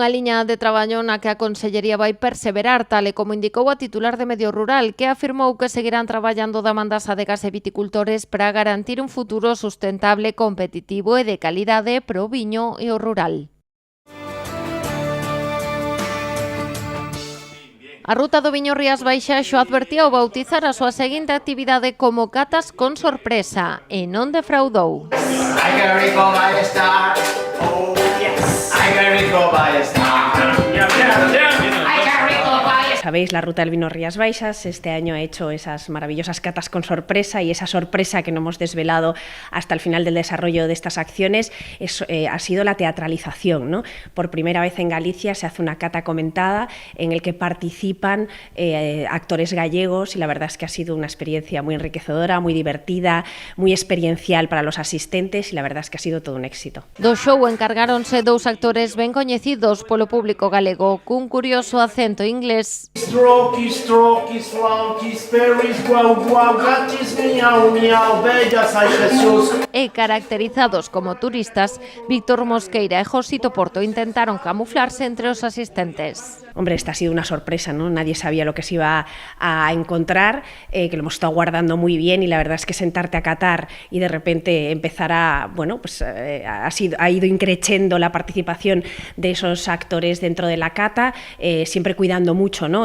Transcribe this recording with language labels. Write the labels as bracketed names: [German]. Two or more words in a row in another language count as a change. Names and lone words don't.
[Galician] Tal e como indicou a titular de Medio Rural, que afirmou que seguirán traballando da man das adegas e viticultores para garantir un futuro sustentable, competitivo e de calidade pro viño e o rural. A Ruta do Viño Rías Baixas xo advertía ao bautizar a súa seguinte actividade como catas con sorpresa e non defraudou. [Spanish] Sabéis, la Ruta del Vino Rías Baixas este año ha hecho esas maravillosas catas con sorpresa, y esa sorpresa que no hemos desvelado hasta el final del desarrollo de estas acciones ha sido la teatralización, ¿no? Por primera vez en Galicia se hace una cata comentada en el que participan actores gallegos, y la verdad es que ha sido una experiencia muy enriquecedora, muy divertida, muy experiencial para los asistentes, y la verdad es que ha sido todo un éxito. [Galician] Do show encargáronse dous actores ben coñecidos polo público galego, cun curioso acento inglés. Strokis, flautis, perris, guau, guau, gatis, miau, miau, bellas, ai Jesús. E caracterizados como turistas, Víctor Mosqueira e Josito Porto intentaron camuflarse entre os asistentes. [Spanish] Hombre, esta ha sido una sorpresa, ¿no? Nadie sabía lo que se iba a encontrar, que lo hemos estado guardando muy bien, y la verdad es que sentarte a catar y de repente empezar ha ido increciendo la participación de esos actores dentro de la cata, siempre cuidando mucho, ¿no?